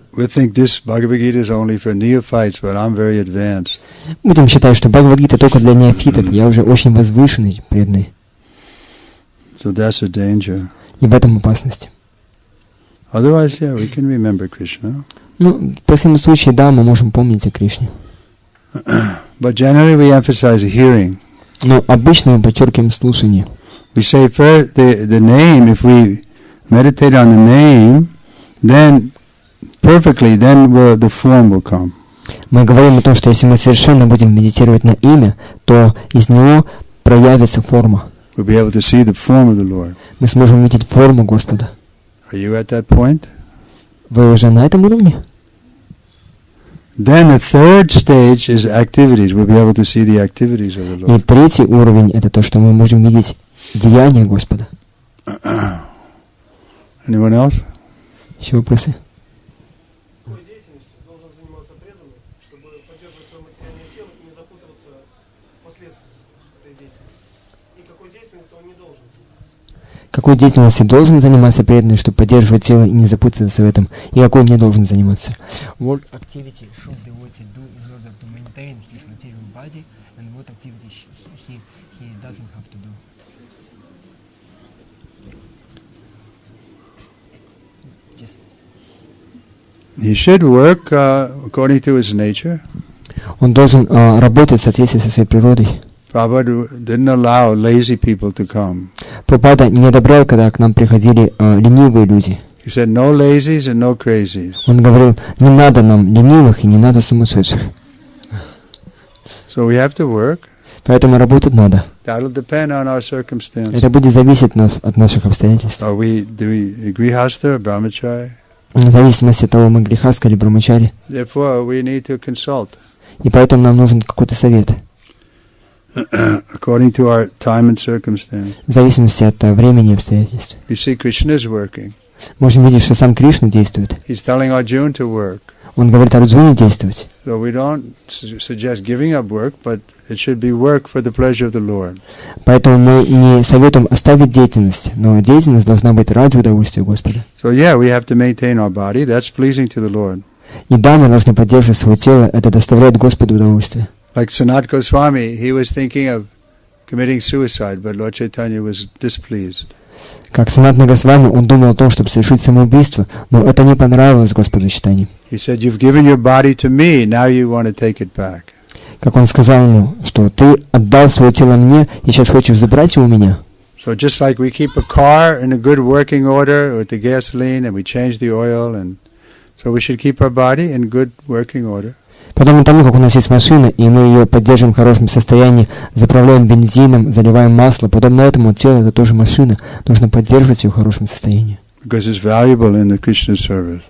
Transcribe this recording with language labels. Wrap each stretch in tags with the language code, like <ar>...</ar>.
<en>We think this Bhagavad Gita is only for neophytes, but I'm very advanced.</en> <ru>Будем считать, что Бхагавад-гита только для неофитов, я уже очень возвышенный, преданный.</ru> <en>So that's a danger.</en> <ru>И в этом опасность.</ru> <en>Otherwise, yeah, we can remember Krishna.</en> <ru>Ну, в таком случае, да, мы можем помнить о Кришне.</ru> <en>But generally we emphasize hearing.</en> <ru>Но обычно мы подчеркиваем слушание.</ru> <en>We say first the name, if we meditate on the name, then perfectly, then the form will come.</en> <ru>Мы говорим о том, что если мы совершенно будем медитировать на имя, то из него проявится форма.</ru> <en>We'll be able to see the form of the Lord.</en> <ru>Мы сможем видеть форму Господа.</ru> <en>Are you at that point?</en> <ru>Вы уже на этом уровне?</ru> <en>Then the third stage is activities. We'll be able to see the activities of the</en> <ru>И</ru> <en>Lord.</en> <ru>третий уровень — это то, что мы можем видеть деяния Господа.</ru> <en>Anyone else?</en> <ru>Еще вопросы? Какой деятельностью должен заниматься преданный, чтобы поддерживать свое материальное тело и не запутываться в последствиях этой деятельности? И какой деятельностью он не должен заниматься? Какой деятельностью должен заниматься преданный, чтобы поддерживать тело и не запутаться в этом? И какой не должен заниматься?</ru> <en>What activity should devotee do in order to maintain his material body, and what activity he doesn't have to do? He should work according to his nature.</en> <ru>Он должен работать в соответствии со своей природой.</ru> <en>Prabhupada didn't allow lazy people to come.</en> <ru>Прабхупада не одобрял, когда к нам приходили ленивые люди.</ru> <en>He said, no lazies and no crazies.</en> <ru>Он говорил, не надо нам ленивых и не надо сумасшедших.</ru> <en>So we have to work.</en> <ru>Поэтому работать надо.</ru> <en>That'll depend on our circumstances.</en> <ru>Это будет зависеть от наших обстоятельств.</ru> <en>Do we grihasta or brahmachari?</en> <ru>В зависимости от того, мы грехаска или брамачари.</ru> <en>Therefore, we need to consult.</en> <ru>И поэтому нам нужен какой-то совет.</ru> <en>According to our time and circumstance.</en> <ru>В зависимости от времени и обстоятельств.</ru> <en>You see, Krishna is working.</en> <ru>Можем видеть, что сам Кришна действует.</ru> <en>He's telling Arjuna to work.</en> <ru>Он говорит Арджуне действовать.</ru> <en>So we don't suggest giving up work, but it should be work for the pleasure of the Lord.</en> <ru>Поэтому мы не советуем оставить деятельность, но деятельность должна быть ради удовольствия Господа.</ru> <en>So yeah, we have to maintain our body. That's pleasing to the Lord.</en> <ru>И да, мы должны поддерживать свое тело, это доставляет Господу удовольствие.</ru> <en>Like Sanat Goswami, he was thinking of committing suicide, but Lord Chaitanya was displeased.</en> <ru>Как Санатна Госвами, он думал о том, чтобы совершить самоубийство, но это не понравилось Господу Чайтанье.</ru> <en>He said, "You've given your body to me, now you want to take it back."</en> <ru>Как он сказал ему, что ты отдал свое тело мне, и сейчас хочешь забрать его у меня.</ru> <en>So just like we keep a car in a good working order with the gasoline and we change the oil, and so we should keep our body in good working order.</en> <ru>Подобно тому, как у нас есть машина, и мы ее поддерживаем в хорошем состоянии, заправляем бензином, заливаем масло, подобно этому тело — это тоже машина, нужно поддерживать ее в хорошем состоянии.</ru> <en>Because it's valuable in the Krishna service.</en>